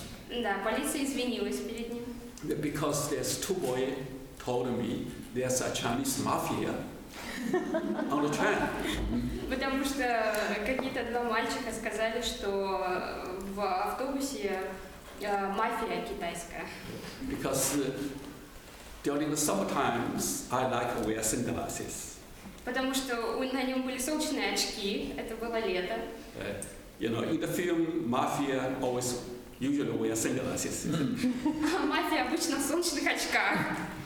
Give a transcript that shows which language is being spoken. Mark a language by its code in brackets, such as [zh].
[ru] Да, полиция извинилась перед ним. [en] Because there's two boys told me there's a Chinese mafia on the train. [ru] Потому что какие-то два мальчика сказали, что в автобусе мафия китайская. [en] Because during the summer times, I like to wear sunglasses. [ru] Потому что на нем были солнечные очки, это было лето. [en] In the film, mafia always usually wear sunglasses. [ru] Мафия обычно в солнечных очках.